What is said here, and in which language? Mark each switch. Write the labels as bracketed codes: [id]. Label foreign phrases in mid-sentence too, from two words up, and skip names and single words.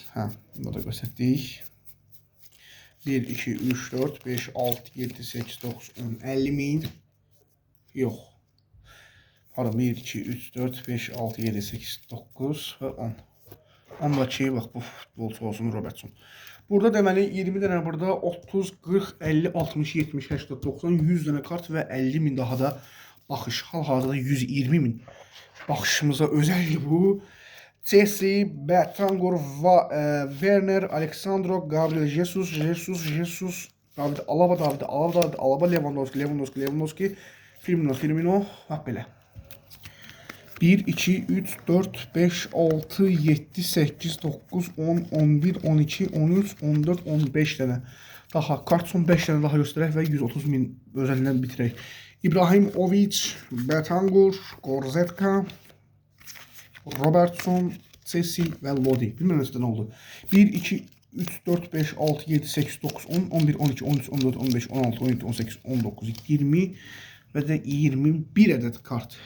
[az] Bunları da göstərdik. 1, 2, 3, 4, 5, 6, 7, 8, 9, 10, 50.000. Yox. Pardon, 1, 2, 3, 4, 5, 6, 7, 8, 9 ve 10. [tr] Ondaki bak bu futbolcu olsun Robertson. [az] Burada deməli 20 dənə burada 30, 40, 50, 60, 70, 80, 90, 100 dənə kart və 50.000 daha da baxış. Hal-hazırda 120.000 baxışımıza özəldir bu. Chelsea, Betancourt, Werner, Alexandro, Gabriel Jesus, David Alaba, Lewandowski, Firmino, bak belə. [tr] 1, 2, 3, 4, 5, 6, 7, 8, 9, 10, 11, 12, 13, 14, 15 tane. [az] Daha kart son 5 tane daha gösterək və 130.000 özəlindən bitirək. İbrahimovic, Betancourt, Goretzka, Robertson, Cecil və Lodi. Bilmirəm nəsə nə oldu. 1, 2, 3, 4, 5, 6, 7, 8, 9, 10, 11, 12, 13, 14, 15, 16, 17, 18, 19, 20 və də 21 ədəd kart.